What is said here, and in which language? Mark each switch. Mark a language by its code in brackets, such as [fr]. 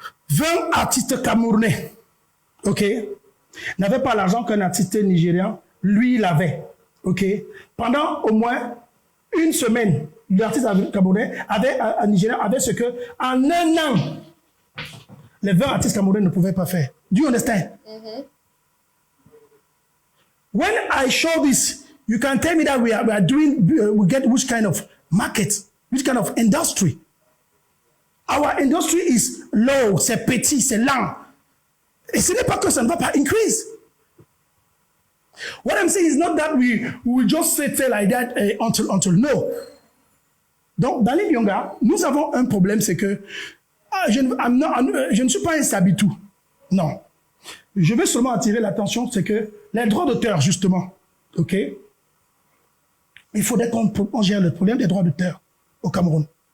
[fr] 20 artistes camerounais, ok, n'avaient pas l'argent qu'un artiste nigérian, lui, il avait, ok. Pendant au moins une semaine, l'artiste camerounais nigérien avait ce que, en un an, les 20 artistes camerounais ne pouvaient pas faire. [en] Do you understand? When I show this, you can tell me that we are doing, we get which kind of market, which kind of industry. Our industry is low, [fr] c'est petit, c'est lent. Et ce n'est pas que ça ne va pas increase. [en] What I'm saying is not that we will just sit there like that until no. [fr] Donc, dans les Lyonga, nous avons un problème, c'est que je ne suis pas un sabitou. Non. Je veux seulement attirer l'attention, c'est que les droits d'auteur, justement, ok, il faudrait qu'on gère le problème des droits d'auteur au Cameroun.